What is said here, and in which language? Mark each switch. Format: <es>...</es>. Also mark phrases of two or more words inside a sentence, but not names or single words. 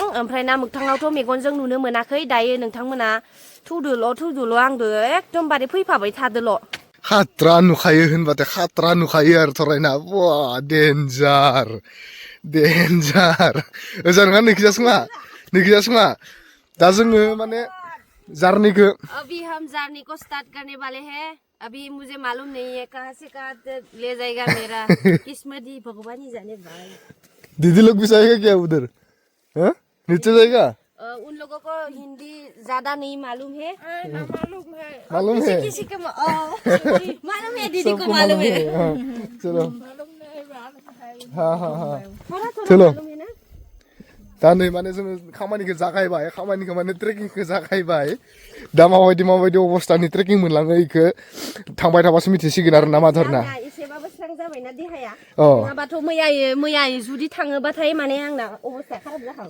<brx>ओमफ्राय ना मोगथाङावथ' मेगनजों नुनो मोनाखै. दायो नोंथांमोना थुदोल' आंदो एकदमबारे फैफाबाय थादोल'. खात्रा नुखायो होनबाथाय खात्रा नुखायो आरो थरायना.</brx> <en>wow danger.</en> <brx>ओजानगा नैखिजासमा दा जोङो माने जार्निखौ.</brx> <hi>अभी हम जर्नी को स्टार्ट करने वाले हैं. अभी मुझे मालूम नहीं है कहाँ से कहाँ ले जाएगा मेरा किस्मत ही भगवान ही जाने भाई. दीदी लोग भी जाएगा क्या उधर? हाँ? नीचे जाएगा? उन लोगों को हिंदी ज्यादा नहीं मालूम है. मालूम है? किसी को मालूम है, दीदी को मालूम है. हाँ, चलो. हाँ. थोड़ा चलो. मालूम है ना.</hi> <brx>दा नै माने जोङो खामानिखौ जागायबाय. खामानिखौ माने ट्रेकिंखौ जागायबाय. दा माबायदि अबस्थानि ट्रेकिं मोनलाङो इखो थांबाय थाबासो मिथिसिगोन आरो ना माधरना. एसेबाबो स्रां जाबायना देहाया. अ नङाबाथ' मैया जुदि थाङोबाथाय माने आंना अबस्थाया खाराब जाखागोन.</brx>